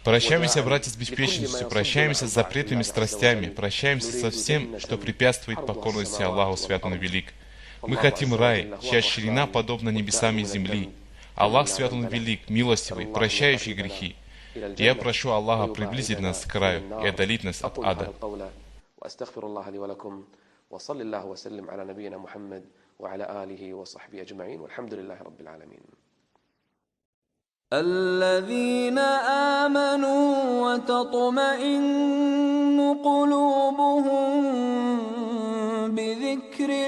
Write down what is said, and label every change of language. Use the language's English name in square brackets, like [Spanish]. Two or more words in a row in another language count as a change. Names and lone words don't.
[Russian] Прощаемся, братья, с беспечностью, прощаемся с запретными страстями, прощаемся со всем, что препятствует покорности Аллаху Святому Велик. Мы хотим рай, чья ширина подобна небесам и земли. Аллах Свят Он Велик, милостивый, прощающий грехи. Я прошу Аллаха приблизить нас к раю и отдалить нас от ада. [Arabic] وصلى الله وسلم على نبينا محمد وعلى آله وصحبه أجمعين والحمد لله رب العالمين. الذين آمنوا وتطمئن قلوبهم بذكر